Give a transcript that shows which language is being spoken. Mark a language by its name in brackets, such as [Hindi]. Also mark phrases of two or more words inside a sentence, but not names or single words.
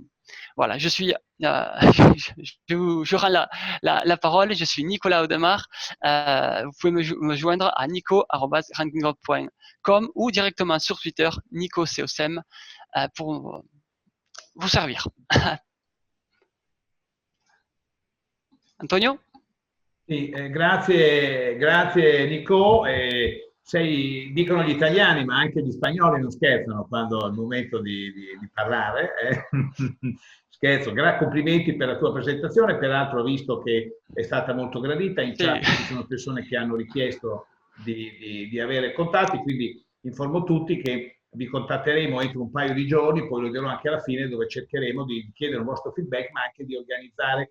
[French] Voilà, je rends la parole. Je suis Nicolas Audemars. Vous pouvez me joindre à nico@rankingroad.com ou directement sur Twitter, NicoCosem, pour vous servir. Antonio? [Italian] Sì, grazie Nico. Dicono gli italiani, ma anche gli spagnoli non scherzano quando è il momento di parlare. Scherzo, complimenti per la tua presentazione, peraltro ho visto che è stata molto gradita, in chat ci sono persone che hanno richiesto di avere contatti, quindi informo tutti che vi contatteremo entro un paio di giorni, poi lo dirò anche alla fine, dove cercheremo di chiedere un vostro feedback, ma anche di organizzare.